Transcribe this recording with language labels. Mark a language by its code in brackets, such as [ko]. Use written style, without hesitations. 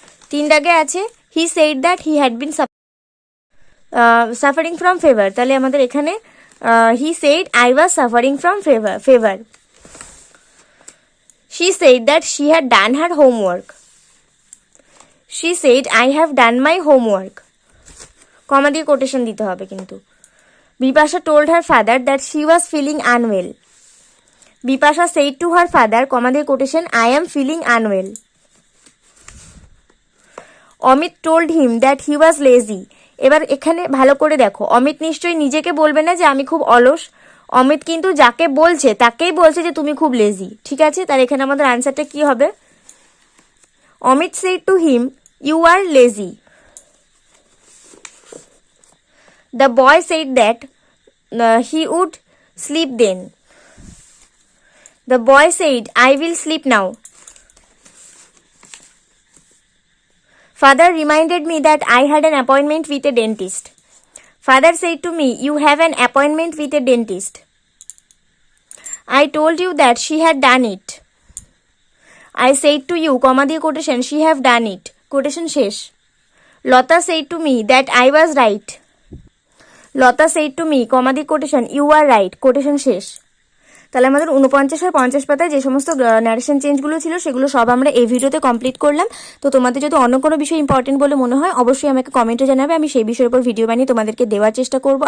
[bn] 3 দাগে আছে [en] he said that he had been suffering from fever, [bn] তাহলে আমাদের এখানে [en] He said I was suffering from fever. She said that she had done her homework, she said I have done my homework, [bn] কমা দিয়ে quotation দিতে হবে কিন্তু। [en] Bipasha told her father that she was feeling unwell. Bipasha said to her father, comma [bn] দিয়ে [en] quotation, I am feeling unwell. Amit told him that he was lazy. [bn] এবার এখানে ভালো করে দেখো, অমিত নিশ্চয়ই নিজেকে বলবে না যে আমি খুব অলস, অমিত কিন্তু যাকে বলছে তাকেই বলছে যে তুমি খুব লেজি, ঠিক আছে। তার এখানে আমাদের আনসারটা কি হবে? [en] Amit said to him, you are lazy. The boy said that he would sleep then. The boy said, I will sleep now. Father reminded me that I had an appointment with a dentist. Father said to me, you have an appointment with a dentist. I told you that she had done it. I said to you, comma [bn] দিয়ে [en] quotation, she have done it. [bn] Quotation শেষ। [en] Lata said to me that I was right. Lata said to me, [bn] কমা দিয়ে quotation, [en] you are right, [bn] quotation শেষ। তাহলে আমাদের 49 আর 50 পাতায় যে সমস্ত narration চেঞ্জগুলো ছিল সেগুলো সব আমরা এই ভিডিওতে কমপ্লিট করলাম। তো তোমাদের যদি অন্য কোনো বিষয় ইম্পর্টেন্ট বলে মনে হয় অবশ্যই আমাকে কমেন্টে জানাবে, আমি সেই বিষয়ের উপর ভিডিও বানিয়ে তোমাদেরকে দেওয়ার চেষ্টা করব।